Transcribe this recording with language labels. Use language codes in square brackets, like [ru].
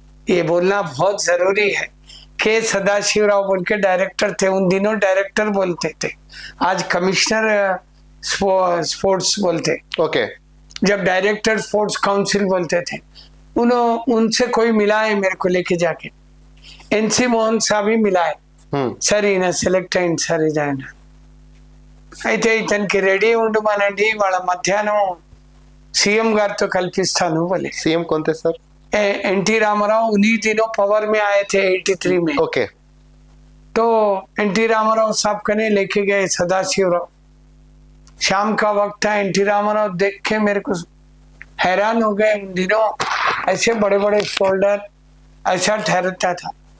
[hi] ये बोलना बहुत जरूरी है, के सदाशिवराव बोल के डायरेक्टर थे, उन दिनों डायरेक्टर बोलते थे, आज कमिश्नर स्पोर्ट्स बोलते। ओके। जब डायरेक्टर स्पोर्ट्स काउंसिल बोलते थे। उनसे कोई मिला है मेरे को लेके जाके, एनसी मोहन साहब ही मिला है। [te] సరే ఈయన సెలెక్ట్ అయింది సార్ ఇది ఆయన. అయితే ఇతనికి రెడీ ఉండమనండి, వాళ్ళ మధ్యాహ్నం सीएम గారితో కల్పిస్తాను बोले। [hi] सीएम कौन थे सर? एनटी रामाराव उन्हीं दिनों पावर में आए थे 83 में। ओके। तो एनटी रामाराव साहब कने लेके गए सदाशिवराव। शाम का वक्त था, एनटी रामाराव देख के मेरे को हैरान हो गए। उन दिनों ऐसे बड़े बड़े शोल्डर ऐसा ठहरता था।